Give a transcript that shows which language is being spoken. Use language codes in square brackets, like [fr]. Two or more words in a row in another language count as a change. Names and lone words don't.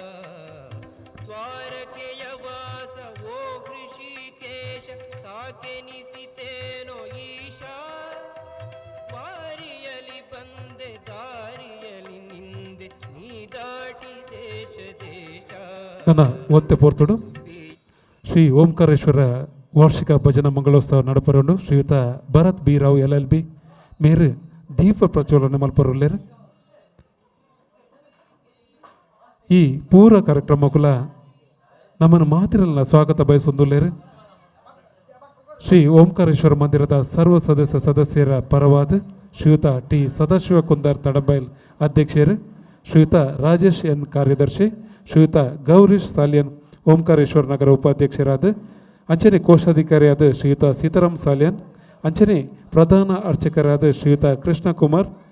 [kn] ದ್ವಾರಕೆಯ ವಾಸ ಓ ಹೃಷಿಕೇಶ ಸಾಕೆನಿಸಿತೇನೋ ಈಶಾ, ವಾರಿಯಲಿ ಬಂದೆ ದಾರಿಯಲಿ ನಿಂದೆ ನೀ ದಾಟಿ ದೇಶ ದೇಶ. [tcy] ನನ್ನ ಒತ್ತೆ ಪೋರ್ತುಡು ಶ್ರೀ ಓಂಕಾರೇಶ್ವರ ವಾರ್ಷಿಕ ಭಜನಾ ಮಂಗಳೋತ್ಸವ ನಡಪರುಂಡು ಶ್ರೀಯುತ ಭರತ್ ಬಿ ರಾವ್ LLB ಮೇರು ದೀಪ ಪ್ರಜ್ವಲನೆ ಮಲ್ಪರುಲ್ಲೇರು. ಈ ಪೂರ ಕಾರ್ಯಕ್ರಮಕ್ಕುಲ ನಮ್ಮನ್ನು ಮಾತಿರಲ್ಲ ಸ್ವಾಗತ ಬಯಸೊಂದುಲ್ಲೇರು. ಶ್ರೀ ಓಂಕಾರೇಶ್ವರ ಮಂದಿರದ ಸರ್ವ ಸದಸ್ಯರ ಪರವಾದ ಶ್ರೀಯುತ ಟಿ ಸದಾಶಿವ ಕುಂದಾರ್ ತಡಂಬೈಲ್ ಅಧ್ಯಕ್ಷರು, ಶ್ರೀಯುತ ರಾಜೇಶ್ ಎನ್ ಕಾರ್ಯದರ್ಶಿ, ಶ್ರೀಯುತ ಗೌರೀಶ್ ಸಾಲಿಯನ್ ಓಂಕಾರೇಶ್ವರ ನಗರ ಉಪಾಧ್ಯಕ್ಷರಾದ, ಅಂಚನೆ ಕೋಶಾಧಿಕಾರಿಯಾದ ಶ್ರೀಯುತ ಸೀತಾರಾಮ್ ಸಾಲಿಯನ್, ಅಂಚನೆ ಪ್ರಧಾನ ಅರ್ಚಕರಾದ ಶ್ರೀಯುತ ಕೃಷ್ಣಕುಮಾರ್,